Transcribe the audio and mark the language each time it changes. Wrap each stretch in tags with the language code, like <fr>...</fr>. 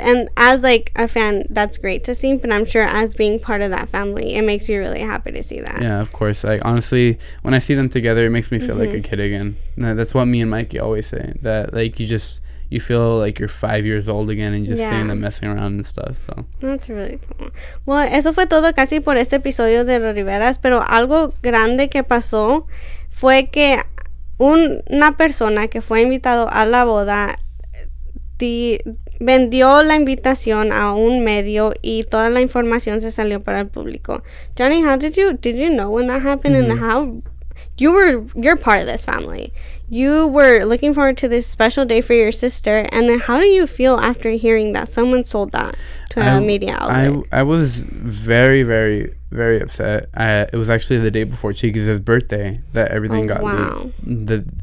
<en>And as a fan, that's great to see, but I'm sure as being part of that family, it makes you really happy to see that. Yeah, of course. Honestly, when I see them together, it makes me feel like a kid again. That's what me and Mikey always say, that you feel like you're 5 years old again, and just seeing them messing around and stuff. So that's really cool.</en> <es>Well, eso fue todo casi por este episodio de Los Riveras, pero algo grande que pasó fue que una persona que fue invitado a la boda vendió la invitación a un medio, y toda la información se salió para el público.</es> <en>Johnny, how did you know when that happened? Mm-hmm. And how you're part of this family. You were looking forward to this special day for your sister, and then how do you feel after hearing that someone sold that to a media outlet? I was very, very, very upset. It was actually the day before Chiquis' birthday that everything got leaked.</en>